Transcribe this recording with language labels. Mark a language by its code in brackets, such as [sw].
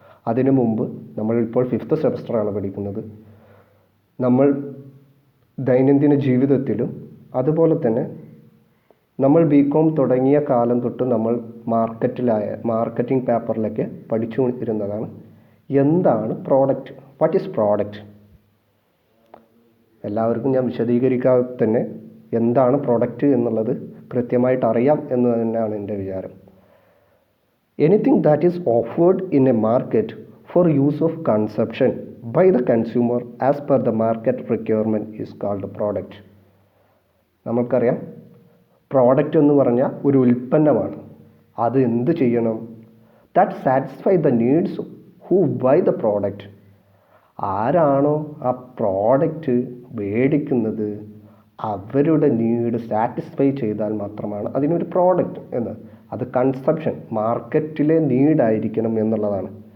[ml] അതിനു മുമ്പ് നമ്മളിപ്പോൾ 5th സെമസ്റ്ററാണ് പഠിക്കുന്നത്. നമ്മൾ ദൈനംദിന ജീവിതത്തിലും അതുപോലെ തന്നെ നമ്മൾ ബികോം തുടങ്ങിയ കാലം തൊട്ട് നമ്മൾ മാർക്കറ്റിംഗ് പേപ്പറിലൊക്കെ പഠിച്ചു ഇരുന്നതാണ് എന്താണ് പ്രോഡക്റ്റ്, [en] What is product. [ml] എല്ലാവർക്കും ഞാൻ വിശദീകരിക്കാതെ തന്നെ എന്താണ് പ്രോഡക്റ്റ് എന്നുള്ളത് കൃത്യമായിട്ട് അറിയാം എന്ന് തന്നെയാണ് എൻ്റെ വിചാരം. [en] Anything that is offered in a market for use of consumption by the consumer as per the market requirement is called a product. [ml] നമുക്കറിയാം, പ്രോഡക്റ്റ് എന്ന് പറഞ്ഞാൽ ഒരു ഉൽപ്പന്നമാണ്. അത് എന്ത് ചെയ്യണം? [en] that satisfy the needs who buy the product. [ml] ആരാണോ ആ പ്രോഡക്റ്റ് മേടിക്കുന്നത് അവരുടെ നീഡ് സാറ്റിസ്ഫൈ ചെയ്താൽ മാത്രമാണ് അതിനൊരു പ്രോഡക്റ്റ് എന്ന്. അത് കൺസപ്ഷൻ, മാർക്കറ്റിലെ നീഡായിരിക്കണം എന്നുള്ളതാണ്.